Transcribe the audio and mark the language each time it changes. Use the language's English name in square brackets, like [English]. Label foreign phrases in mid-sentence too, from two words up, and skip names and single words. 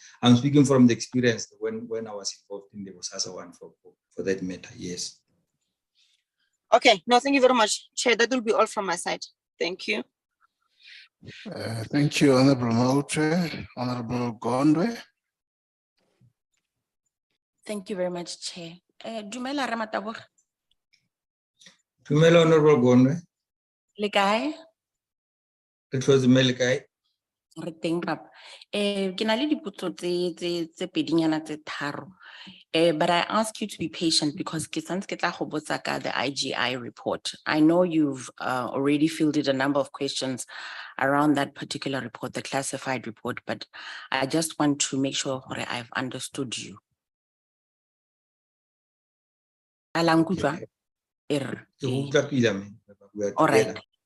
[English] I'm speaking from the experience when I was involved in the Bosasa one for that matter, yes. Okay, no, thank you very much, Chair. That will be all from my side. Thank you. Thank you, Honorable Mautre. Honorable Gondwe. Thank you very much, Chair. [Tswana] Dumela Mataboge. Dumela Honorable Gondwe. Le kae? It was the Melikai. Re teng papa. Ke na le dipotso tse pedinyana tse tharo. [English] But I ask you to be patient because [Tswana] ke santse ke tla go botsa ka [English] the IGI report. I know you've already fielded a number of questions around that particular report, the classified report, but I just want to make sure that I've understood you. All right.